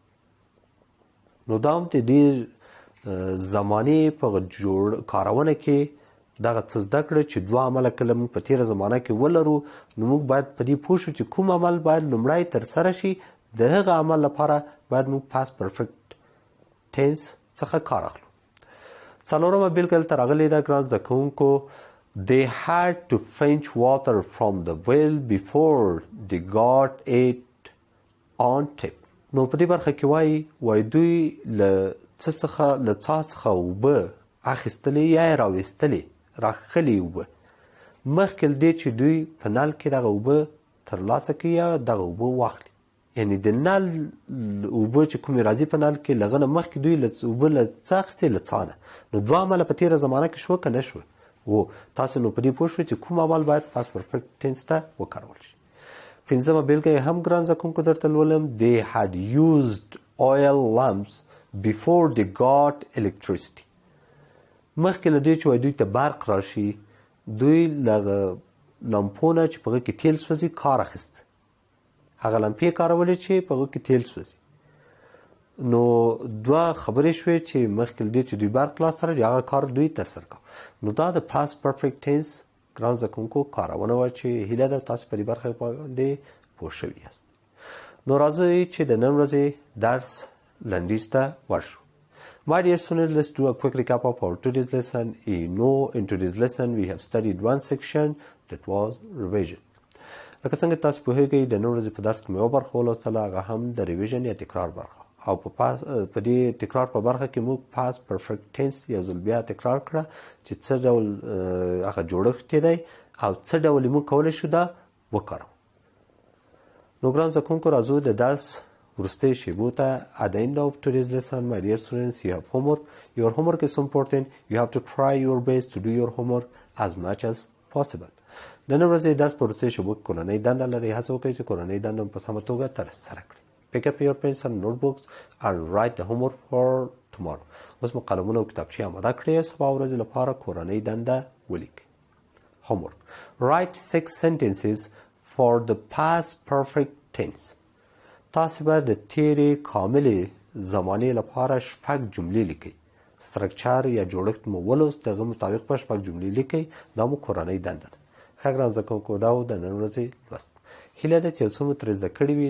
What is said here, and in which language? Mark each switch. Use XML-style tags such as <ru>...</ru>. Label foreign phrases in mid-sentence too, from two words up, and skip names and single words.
<ps>نو دا هم د دې زمانې په کارونه کې دغه څه زده کړه چې دوه عمله کله موږ په تېره زمانه کې ولرو نو موږ باید په دې پوه شو چې کوم عمل باید لومړی ترسره شي. د هغه عمل لپاره باید موږ</ps> <en>past perfect tense</en> <ps>څخه کار اخلو. څلورمه بیلګه دلته راغلې ده ګران زده کوونکو.</ps> <en>They had to fetch water from the well before they got it on tap.</en> <ps>نو په دې برخه کې وایي دوی له څا څخه اوبه اخیستلې یا یې راویستلې راخلې اوبه مخکې له دې چې دوی په نل کې دغه اوبه ترلاسه کړي یا دغه اوبه واخلي. یعنی د نل اوبه چې کومې راځي په نل کې له هغه نه مخکې دوی اوبه له څه اخیستې له څا نه. نو دوه عمله په تېره زمانه کې شوه که نه شوه؟ تاسې نو په دې پوه شوئ چې کوم عمل باید</ps> <en>past perfect tense</en> <ps>ته وکارول شي. پنځمه بیلګه هم ګران زده کوونکو درته لولم.</ps> <en>They had used oil lamps before they got electricity.</en> <ps>مخکې له دې چې دوی ته برق راشي دوی له لمپو نه چې په هغه کې تیل سوځي کار اخیست. هغه لمپې کارولې چې په هغه کې تیل سوځي. نو دوه خبرې شوې چې مخکې له دې چې دوی برق لاسته راوړي هغه کار دوی ترسره کړ. نو دا د</ps> <en>past perfect tense</en> <ps>ګران زده کوونکو کارونه وه چې هیله ده تاسو په دې برخه باندې پوه شوي یاست. نو راځئ چې د نن ورځې درس لنډیز ته ورشو.</ps> <en>My dear students, let's do a quick recap of our today's lesson. In today's lesson we have studied one section that was revision.</en> <ps>لکه څنګه تاسو پوهیږئ د نن ورځې په درس کې مې یوه برخه ولوستله هغه هم د ریویژن یا تکرار برخه او په دې تکرار په برخه کې موږ</ps> <en>past perfect tense</en> <ps>یو ځل بیا تکرار کړه چې څه ډول هغه جوړښت دی او څه ډول موږ کولی شو دا وکاروو. نو ګران زده کوونکو راځو د درس وروستۍ شیبو ته.</ps> <en>At the end of today's lesson, my dear students, you have homework. Your homework is so important. You have to try your best to do your homework as much as possible.</en> <ps>د نن ورځې درس په وروستۍ شیبو کې کورنۍ دنده لري. هڅه وکړئ چې کورنۍ دنده په سمه توګه ترسره کړئ.</ps> <en>Pick up your pens and notebooks and write the homework for tomorrow.</en> <ps>اوس مو قلمونه او کتابچې اماده کړئ. سبا ورځې لپاره کورنۍ دنده ولیکئ.</ps> <en>Homework. Write 6 sentences for the past perfect tense.</en> <ps>تاسو به د تیرې کاملې زمانې لپاره 6 جملې لیکئ. سټرکچر یا جوړښت مو ولوست، دغه مطابق په 6 جملې لیکئ. دا مو کورنۍ دنده ده. ښه ګران زده کوونکو، دا و د نن ورځې لوست. هیله ده چې یو څه مو ترې زده کړي وي.</ps>